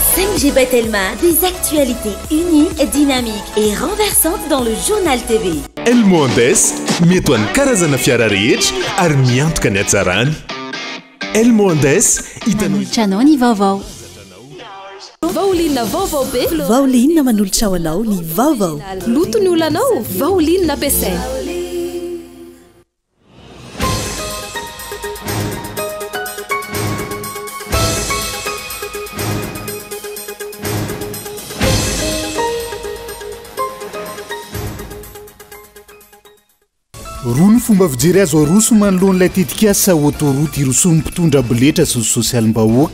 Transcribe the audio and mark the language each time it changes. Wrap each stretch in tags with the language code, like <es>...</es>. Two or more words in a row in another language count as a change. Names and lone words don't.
<fr>MG Batelma, des actualités uniques, dynamiques et renversantes dans le journal TV.</fr> <mg>El Mondes, mety ho an'ny karazana fiara rehetra ary miantoka ny hatsarany. El Mondes, hitanao ny vaovao. Vaolinna vaovao be. Vaolinna manolotra ho anao ny vaovao. Loto ny olanao, vaolinna ampiasaina. Roa ny fomba fijery azo aroso manoloan'ilay tetikasa autoroute irosoan'ny mpitondra boletra sy ny sosialim-bahoaka.</mg>